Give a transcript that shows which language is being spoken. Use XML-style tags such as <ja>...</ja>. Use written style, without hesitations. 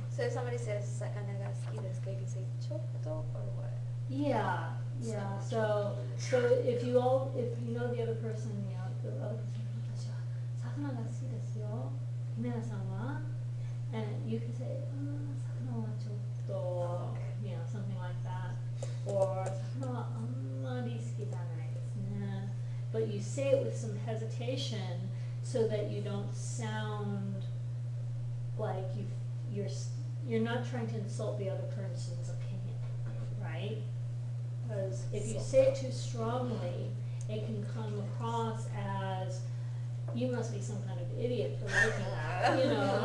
<en>So if somebody says</en> <ja>sakana ga suki desu ka,</ja> <en>you can say chotto or what? Yeah, yeah, so if you know the other person, you know, the other person,</en> <ja>"私は魚が好きですよ。皆さんは?"</ja> <en>And you can say,</en> <ja>魚はちょっと,</ja> <en>you know, something like that.</en> <ja>Or 魚はあんまり好きじゃないですね.</ja> <en>But you say it with some hesitation so that you don't sound like you're not trying to insult the other person's opinion, right? Because if you say it too strongly, it can come across as, you must be some kind of idiot for liking that, you know?</en>